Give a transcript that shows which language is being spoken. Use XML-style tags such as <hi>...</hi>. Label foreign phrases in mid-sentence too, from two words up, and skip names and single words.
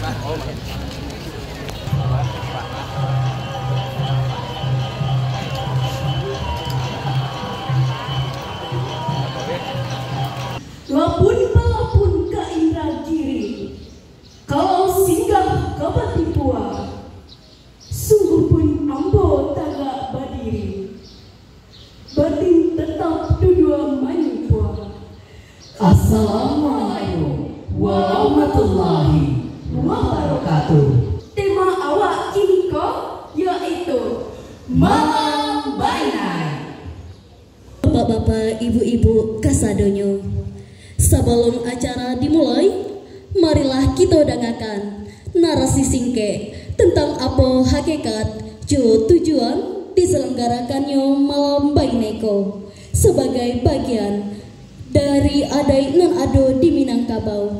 <min>Lapun palapun ka Indragiri, kalau singgah ke Batipua, sungguh pun ambo tagak badiri. Batin tetap dudua manipua.</min> <ar>السلام عليكم ورحمة الله وبركاته.</ar> <min>Tema awak kini ko yaitu Malam Bainai. Bapak-bapak, ibu-ibu, kasadonyo.</min> <id>Sebelum acara dimulai, marilah kita dengarkan narasi singkat tentang apa hakikat jo tujuan diselenggarakannya Malam Baineko sebagai bagian dari</id> <min>adai non ado</min> <id>di Minangkabau.</id>